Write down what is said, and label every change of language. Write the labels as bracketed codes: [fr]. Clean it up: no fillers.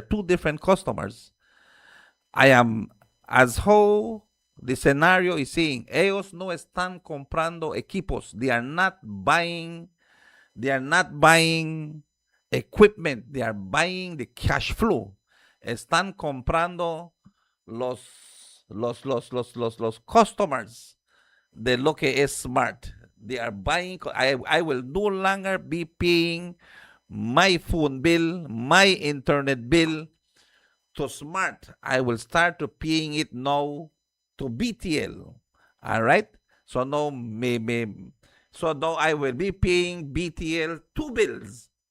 [en] They are 2 different customers. I am, as how the scenario is saying, [es] ellos no están comprando equipos. [en] They are not buying equipment. They are buying the cash flow. [es] Están comprando los customers de lo que es Smart. [en] They are buying. I will no longer be paying my phone bill, my internet bill to Smart. I will start to paying it now to BTL. All right. So now I will be paying BTL 2 bills.